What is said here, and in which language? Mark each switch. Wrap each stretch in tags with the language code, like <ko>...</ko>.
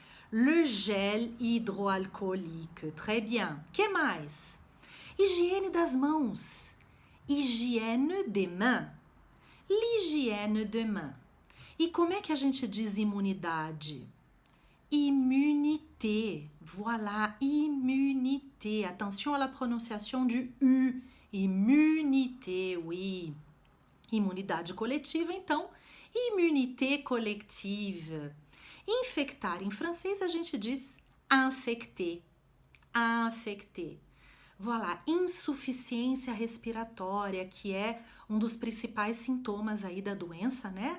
<fr>Le gel hydroalcoolique. Très bien.</fr> <pt>Que mais? Higiene das mãos.</pt> <fr>Hygiène des mains. L'hygiène des mains.</fr> <pt>E como é que a gente diz imunidade?</pt> <fr>Immunité. Voilà, immunité. Attention à la prononciation du U. Immunité, oui.</fr> <pt>Imunidade coletiva, então, immunité collective. Infectar, em francês a gente diz infecter. Infecter. Voilà, insuficiência respiratória, que é um dos principais sintomas aí da doença, né?</pt>